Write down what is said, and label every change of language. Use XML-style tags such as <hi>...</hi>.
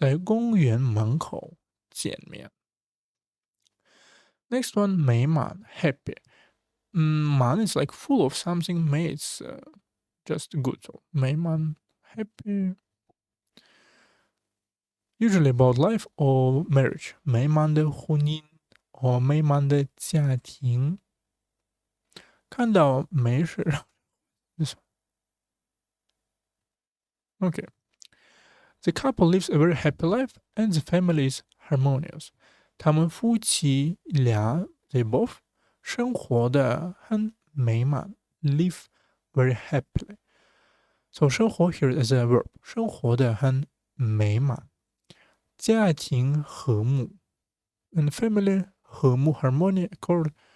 <zh>我们相约在黄昏的时候在公园门口见面.</zh> <en>Next one, 美满 happy. 满 is like full of something, 美 it's just good. So 美满 happy. Usually about life or marriage.</en> <zh>美满的婚姻 or 美满的家庭. 看到美是 this one.</zh> <en>Okay. The couple lives a very happy life and the family is harmonious.</en> <zh>他们夫妻俩 they both 生活得很美满 live very happily.</zh> <en>So 生活 here is a verb.</en> <zh>生活得很美满.</zh> <en>家庭和睦 and family 和睦 harmony accord.</en>